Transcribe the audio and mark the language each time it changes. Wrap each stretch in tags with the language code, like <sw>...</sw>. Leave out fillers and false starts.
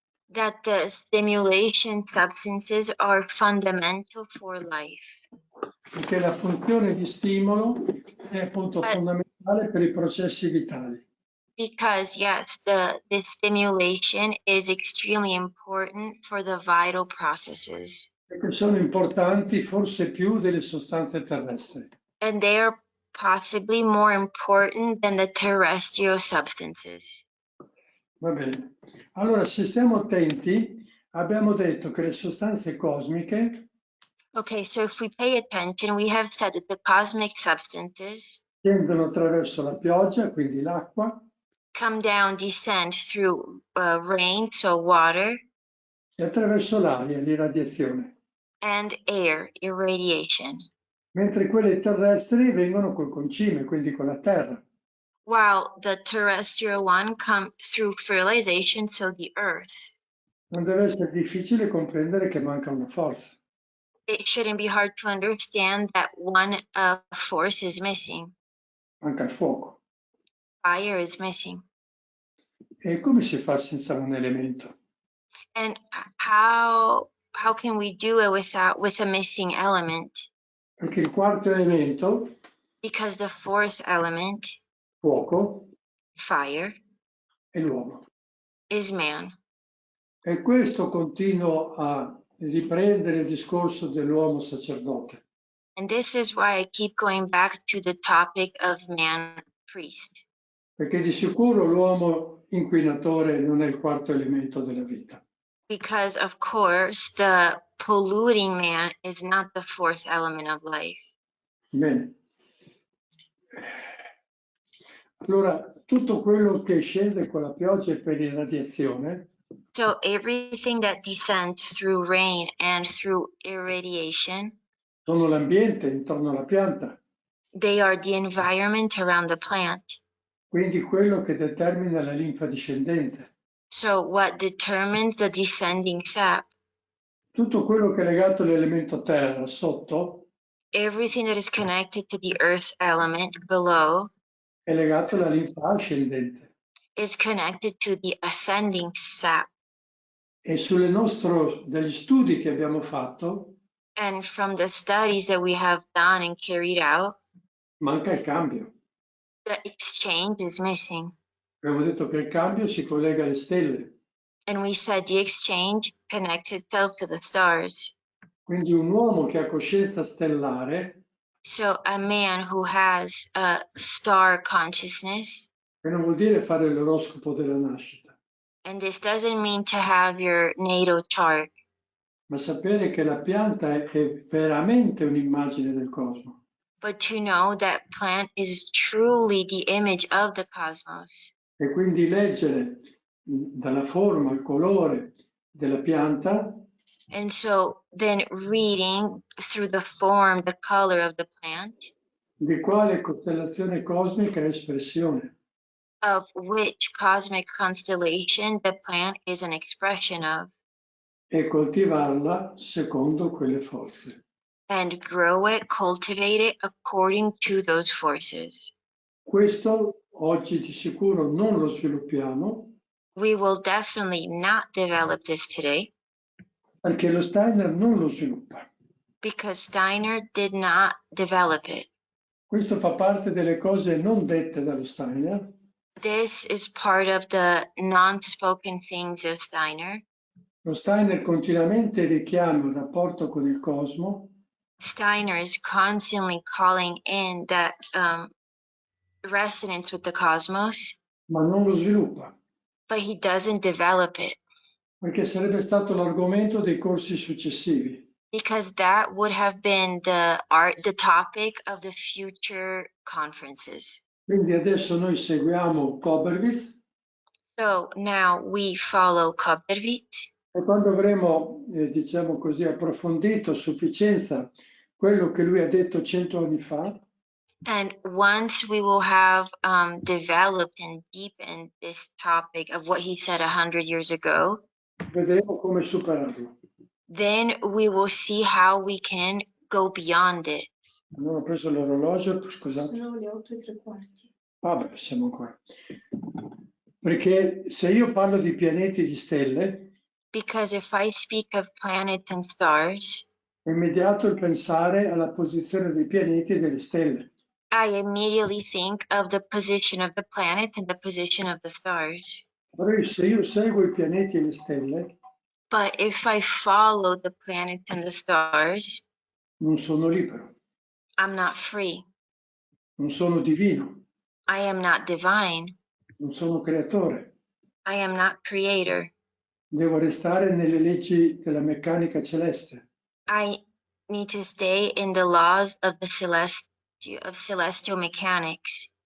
<en>that the stimulation substances are fundamental for life.</en> <it>perché la funzione di stimolo è appunto fondamentale per i processi vitali.</it> <en>Because yes, the stimulation is extremely important for the vital processes.</en> <it>E che sono importanti forse più delle sostanze terrestri.</it> <en>And they are possibly more important than the terrestrial substances.</en> <it>Va bene. Allora, se stiamo attenti, abbiamo detto che le sostanze cosmiche</it> <en>Okay, so if we pay attention, we have said that the cosmic substances</en> <it>scendono attraverso la pioggia, quindi l'acqua,</it> <en>come down, descend through rain, so water,</en> <it>e attraverso l'aria, l'irradiazione,</it> <en>and air, irradiation,</en> <it>mentre quelle terrestri vengono col concime, quindi con la terra.</it> <en>while the terrestrial one come through fertilization, so the earth.</en> <it>Non deve essere difficile comprendere che manca una forza.</it> <en>It shouldn't be hard to understand that one force is missing.</en> <it>Manca il fuoco.</it> <en>Fire is missing.</en> <it>E come si fa senza un elemento?</it> <en>And how can we do it with a missing element?</en> <it>Perché il quarto elemento,</it> <en>Because the fourth element,</en> <it>fuoco,</it> <en>fire,</en> <it>è l'uomo.</it> <en>is man.</en> <it>E questo continuo a riprendere il discorso dell'uomo sacerdote.</it> <en>And this is why I keep going back to the topic of man priest.</en> <it>Perché di sicuro l'uomo inquinatore non è il quarto elemento della vita.</it> <en>Because of course the polluting man is not the fourth element of life.</en> <it>Bene. Allora, tutto quello che scende con la pioggia e per irradiazione</it> <en>So everything that descends through rain and through irradiation,</en> <it>sono l'ambiente intorno alla pianta,</it> <en>they are the environment around the plant.</en> <it>quindi quello che determina la linfa discendente.</it> <en>So what determines the descending sap?</en> <it>Tutto quello che è legato all'elemento terra sotto</it> <en>Everything that is connected to the earth element below</en> <it>è legato alla linfa ascendente.</it> <en>is connected to the ascending sap.</en> <it>E degli studi che abbiamo fatto,</it> <en>And from the studies that we have done and carried out,</en> <it>manca il cambio.</it> <en>the exchange is missing.</en> <it>Abbiamo detto che il cambio si collega alle stelle.</it> <en>And we said the exchange connects itself to the stars.</en> <it>Quindi un uomo che ha coscienza stellare,</it> <en>So a man who has a star consciousness,</en> <it>che non vuol dire fare l'oroscopo della nascita,</it> <en>and this doesn't mean to have your natal chart,</en> <it>ma sapere che la pianta è veramente un'immagine del cosmo.</it> <en>but to know that plant is truly the image of the cosmos.</en> <it>E quindi leggere dalla forma, il colore della pianta,</it> <en>And so then reading through the form, the color of the plant,</en> <it>di quale costellazione cosmica è espressione.</it> <en>of which cosmic constellation the plant is an expression of,</en> <it>E coltivarla secondo quelle forze.</it> <en>and grow it, cultivate it according to those forces.</en> <it>Questo oggi di sicuro non lo sviluppiamo,</it> <en>We will definitely not develop this today,</en> <it>perché lo Steiner non lo sviluppa.</it> <en>because Steiner did not develop it.</en> <it>Questo fa parte delle cose non dette dallo Steiner,</it> <en>This is part of the non-spoken things of Steiner.</en> <it>Lo Steiner continuamente richiama il rapporto con il cosmo,</it> <en>Steiner is constantly calling in that resonance with the cosmos,</en> <it>ma non lo sviluppa,</it> <en>but he doesn't develop it</en> <it>perché sarebbe stato l'argomento dei corsi successivi.</it> <en>because that would have been the topic of the future conferences.</en> <it>Quindi adesso noi seguiamo Koberwitz</it> <en>So now we follow Koberwitz,</en> <it>e quando avremo, diciamo così, approfondito a sufficienza quello che lui ha detto 100 anni fa,</it> <en>and once we will have developed and deepened this topic of what he said 100 years ago,</en> <it>vedremo come superarlo.</it> <en>then we will see how we can go beyond it.</en> <it>Non ho preso l'orologio, scusate. Sono le 8:03. Vabbè, siamo ancora. Perché se io parlo di pianeti e di stelle,</it> <en>Because if I speak of planets and stars,</en> <it>è immediato il pensare alla posizione dei pianeti e delle stelle.</it> <en>I immediately think of the position of the planets and the position of the stars.</en> <it>Però se io seguo i pianeti e le stelle,</it> <en>But if I follow the planets and the stars,</en> <it>non sono libero,</it> <en>I'm not free.</en> <it>non sono divino,</it> <en>I am not divine.</en> <it>non sono creatore.</it> <en>I am not creator.</en> <it>Devo restare nelle leggi della meccanica celeste.</it> <en>I need to stay in the laws of the celestial mechanics.</en>